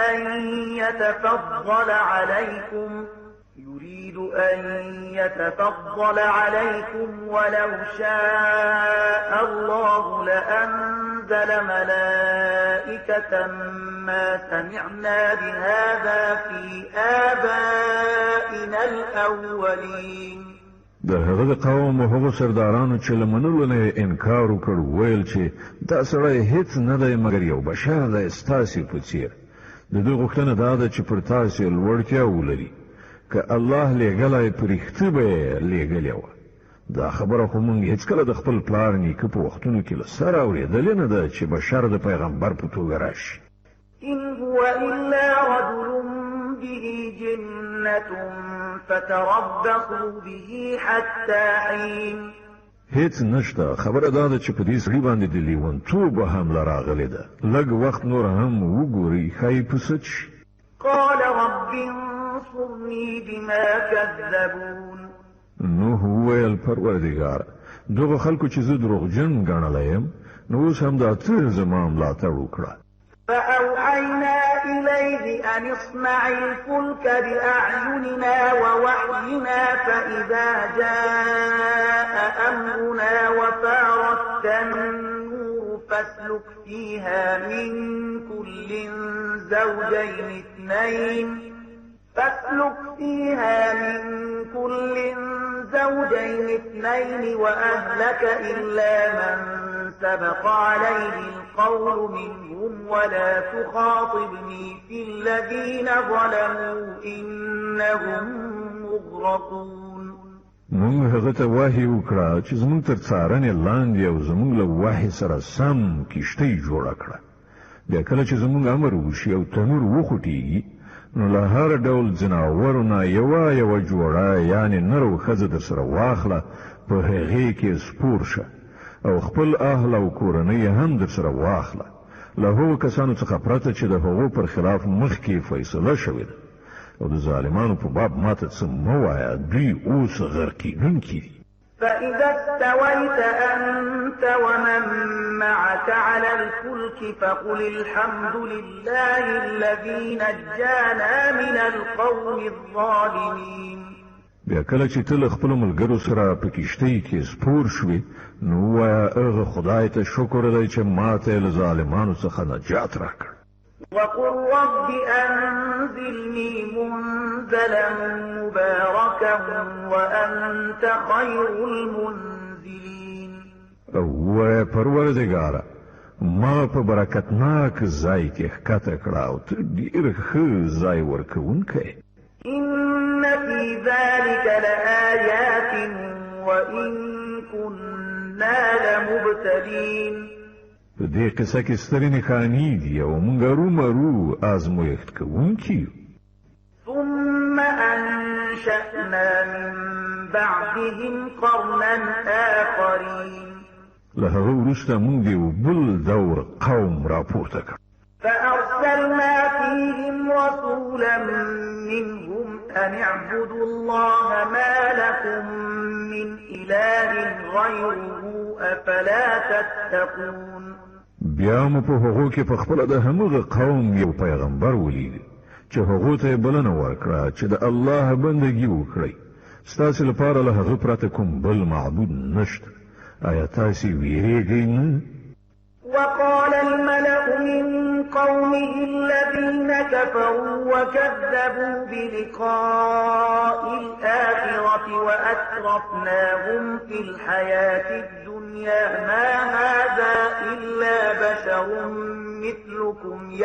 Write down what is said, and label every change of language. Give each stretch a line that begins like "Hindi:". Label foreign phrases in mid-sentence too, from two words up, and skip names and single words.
Arabic: أن يتفضل عليكم ولو شاء الله لأنزل ملائكة ما سمعنا بهذا في آبائنا الأولين.
Pashto: د هغه قوم او هغه سردارانو چې لمنلو نه انکار وکړ ویل چې دا سړی هیڅ نه دی مګر یو بشر دی ستاسو په څیر. د دوی غوښتنه دا ده چې پر تاسو لوړتیا ولري. که الله لېږلی په رښتیا به یې لېږلې وه. دا خبره خو موږ هېڅکله د خپل پلار نیکه په وختونو کې له سره اورېدلې نه ده چې بشر د پیغمبر په توګه راشي.
Arabic: إن هو إلا رجل به جنة فتربصوا به حتى حين.
Pashto: هیڅ نشته. خبره دا ده چې په دې سړي باندې د لیونتوبه حمله راغلې ده. لږ وخت نور هم وګورئ ښایي پسه شي.
Arabic: قال رب انصرني بما كذبون.
Pashto: نوح وویل پروردګار دغه خلکو چې زه دروغجن ګڼلی یم نو اوس هم دا ته زما ملاتړ وکړه.
Arabic: فأوحينا إليه أن اصنع الفلك بأعيننا ووحينا فإذا جاء أمرنا وفارت النور فاسلك فيها من كل زوجين اثنين وأهلك إلا من سبق عليه القول منهم ولا تخاطبني في الذين ظلموا إنهم مغرقون.
Pashto: موږ هغه ته وحی وکړه چې زموږ تر څارنې لاندې او زموږ له وحی سره سم کښتۍ جوړه کړه. بیا کله چې زموږ امر وشي او تنور وخوټېږي نو له هر ډول ځناورو نه یوه جوړه یعنې نر او ښځه در سره واخله، په هغې کې سپور شه او خپل اهل او کورنۍ هم در سره واخله. له هغو کسانو څخه پرته چې د هغو پر خلاف مخکې فیصله شوې ده. او د ظالمانو په باب ماته څه مه وایه، دوی اوس غرقېدونکي دي.
Arabic: فإذا استويت أنت ومن معك على الفلك فقل الحمد لله الذي نجانا من القوم الظالمين.
Pashto: بیا کله چې ته له خپلو ملګرو سره په کښتۍ کې سپور شوې نو ووایه هغه خدای ته شکر دی چې ماته له ظالمانو څخه نجات راکړ.
Arabic: وقل رب أنزلني منزلا مباركا وأنت خير المنزلين.
Pashto: ووایه پروردګاره ما په برکتناک ځای کې ښکته کړه او ته ډېر ښه ځای ورکوونکی.
Arabic: إنك في ذلك لآيات وإن كنا لمبتلين.
Pashto: په دې قصه کې سترې نښانې دي او موږ رومرو آزمویښت کوونکي.
Arabic: ثم أنشأنا من بعدهم قرنا آخرين.
Pashto: له هغه وروسته موږ یو بل دور قوم راپورته کړ.
Arabic: فأرسلنا فيهم رسولا منهم أن اعبدوا الله ما لكم من إله غيره أفلا تتقون.
Pashto: بیا مو په هغو کې په خپله د همغه قوم یو پیغمبر ولید چې هغو ته بلنه ورکړه چې د الله بندګي وکړي. ستاسو لپاره له هغه پرته کوم بل معبود نشته. آیا تاسو ویریږئ نه؟
Arabic: وقال الملأ من قومه الذين كفروا وكذبوا بلقاء الآخرة وأترفناهم في الحياة الدنيا ما هذا إلا بشر مثلكم